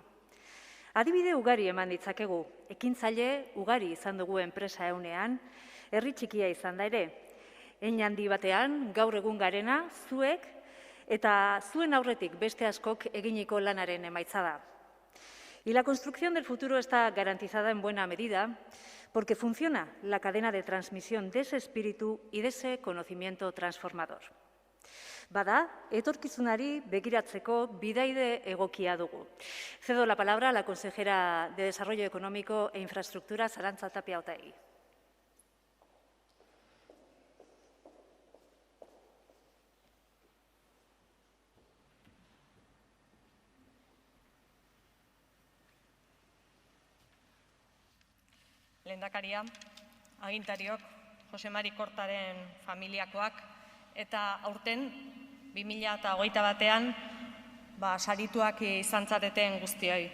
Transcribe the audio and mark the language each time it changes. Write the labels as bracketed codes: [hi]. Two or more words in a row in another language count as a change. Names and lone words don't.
[eu] Adibide ugari eman ditzakegu, ekintzaile ugari izan dugu enpresa ehunean, herri txikia izan da ere. Hein handi batean, gaur egun garena, zuek eta zuen aurretik beste askok eginiko lanaren emaitza da. [es] Y la construcción del futuro está garantizada en buena medida porque funciona la cadena de transmisión de ese espíritu y de ese conocimiento transformador. [eu] Bada, etorkizunari begiratzeko bidaide egokia dugu. [es] Cedo la palabra a la consejera de Desarrollo Económico e Infraestructuras, Arantza Tapia Otaegi. [eu] Lehendakaria, agintariok, Jose Mari Kortaren familiakoak, eta aurten 2021an sarituak izan zareten guztioi.